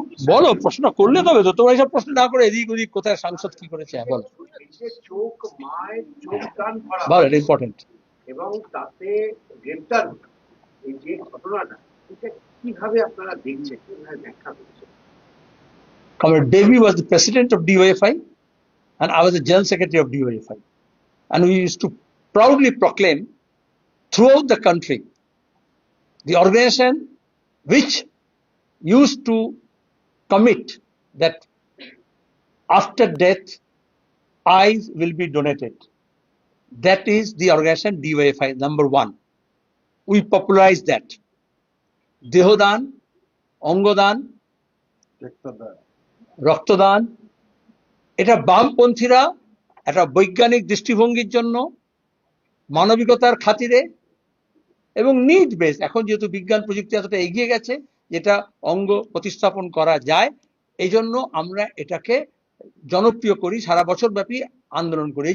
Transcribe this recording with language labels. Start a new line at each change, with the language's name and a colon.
Bangla: বলো, প্রশ্ন করলে তবে তো, তোমরা এইসব প্রশ্ন না করে এদিক ওদিক কোথায় সাংসদ কি করেছে বলো। চোখ মায়ের চোখ কান ভরা বলো, এটা ইম্পর্টেন্ট। এবং তাতে গ্রেপ্তার এই যে ঘটনাটা, এটা কিভাবে আপনারা দেখছেন, কিভাবে ব্যাখ্যা করছেন?
English: Comrade Devi was the president of DYFI and I was the general secretary of DYFI, and we used to proudly proclaim throughout the country the organization which used to commit that after death eyes will be donated. That is the organization DYFI, number one. We popularized that.
Bangla: Dehodan, Ongodan, রক্তদান, এটা বামপন্থীরা একটা বৈজ্ঞানিক দৃষ্টিভঙ্গির জন্য, মানবিকতার খাতিরে এবং নিড বেস, এখন যেহেতু বিজ্ঞান প্রযুক্তি এতটা এগিয়ে গেছে যেটা অঙ্গ প্রতিস্থাপন করা যায়, এই জন্য আমরা এটাকে জনপ্রিয় করি, সারা বছর ব্যাপী আন্দোলন করি।